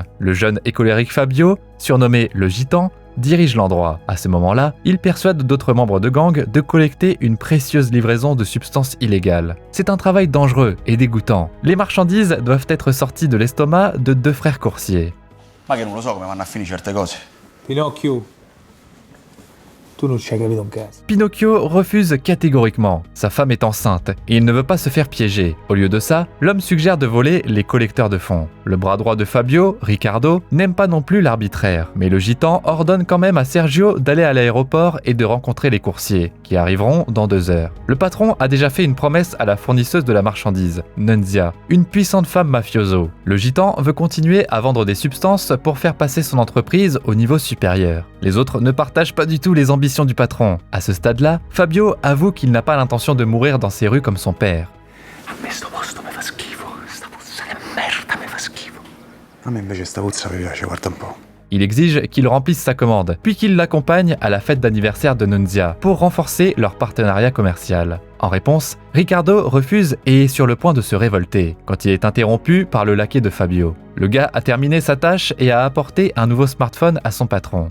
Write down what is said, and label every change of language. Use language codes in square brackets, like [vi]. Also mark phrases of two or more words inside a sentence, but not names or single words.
[fr] Le jeune et colérique Fabio, surnommé le Gitan, dirige l'endroit. À ce moment-là, il persuade d'autres membres de gang de collecter une précieuse livraison de substances illégales. C'est un travail dangereux et dégoûtant. Les marchandises doivent être sorties de l'estomac de deux frères coursiers. [it] Ma che non lo so come vanno a finire certe cose. Pinocchio, tu non ci hai capito un cazzo. [fr] Pinocchio refuse catégoriquement. Sa femme est enceinte et il ne veut pas se faire piéger. Au lieu de ça, l'homme suggère de voler les collecteurs de fonds. Le bras droit de Fabio, Riccardo, n'aime pas non plus l'arbitraire. Mais le gitan ordonne quand même à Sergio d'aller à l'aéroport et de rencontrer les coursiers, qui arriveront dans 2 heures. Le patron a déjà fait une promesse à la fournisseuse de la marchandise, Nunzia, une puissante femme mafioso. Le gitan veut continuer à vendre des substances pour faire passer son entreprise au niveau supérieur. Les autres ne partagent pas du tout les ambitions du patron. À ce stade-là, Fabio avoue qu'il n'a pas l'intention de mourir dans ces rues comme son père. [it] A me sto posto mi fa schifo, sta puzza di merda mi fa schifo. A me invece sta puzza mi piace, guarda un po'. [fr] Il exige qu'il remplisse sa commande, puis qu'il l'accompagne à la fête d'anniversaire de Nunzia pour renforcer leur partenariat commercial. En réponse, Riccardo refuse et est sur le point de se révolter, quand il est interrompu par le laquais de Fabio. Le gars a terminé sa tâche et a apporté un nouveau smartphone à son patron.